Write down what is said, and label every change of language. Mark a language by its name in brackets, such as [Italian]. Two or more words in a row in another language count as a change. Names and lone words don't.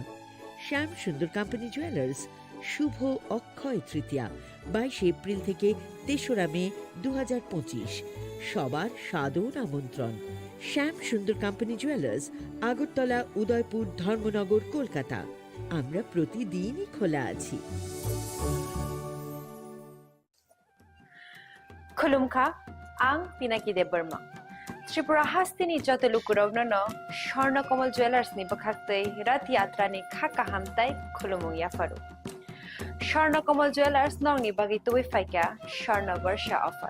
[Bangla] শ্যাম সুন্দর কোম্পানি জুয়েলার্স শুভ অক্ষয় তৃতীয়া 22 এপ্রিল থেকে 3রা মে 2025। সবার সাদর আমন্ত্রণ। শ্যাম সুন্দর কোম্পানি জুয়েলার্স, আগরতলা, উদয়পুর, ধর্মনগর, কলকাতা। আমরা প্রতিদিনই খোলা আছি। [Kok Borok] Khulumkha ang Pinaki de Burma. Tripura hastini joto lukurogno no Shorna Komal Jewelers ni bakhaktei Rath Yatra ni khaka hamtai khulumung ya faru. Shorna Komal Jewelers nong ni bagi tuwi faika Shorna Varsha offer.